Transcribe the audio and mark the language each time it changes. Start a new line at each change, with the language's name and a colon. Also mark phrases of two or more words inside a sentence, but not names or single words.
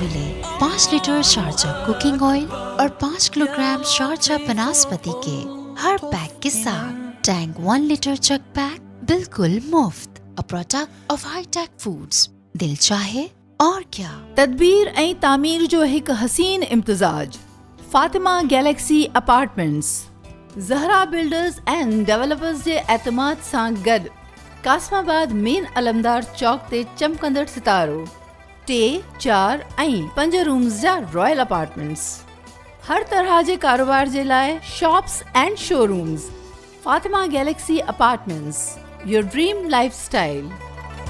Urdu: ملے 5 لیٹر شارجہ کوکنگ آئل اور 5 کلو گرام شارجہ بناسپتی کے ہر پیک کے ساتھ ٹینگ 1 لیٹر چک پیک بالکل مفت،
English: a product of
Urdu: ہائی ٹیک فوڈز۔ دل چاہے اور کیا۔
Sindhi: تدبیر ऐं तामीर जो हिकु हसीन इम्तिज़ाज। फातिमा गैलेक्सी अपार्टमेंट्स ज़हरा बिल्डर्स एंड डेवलपर्स जे एतमाद सां गॾु कासमाबाद मेन अलमदार चौक ते चमकंदड़ सितारो 3, 4 ऐं 5 रूम्स जा रॉयल अपार्टमेंट्स। हर तरह जे कारोबार जे लाइ
English: shops and showrooms. फातिमा गैलेक्सी अपार्टमेंट्स, your dream life style.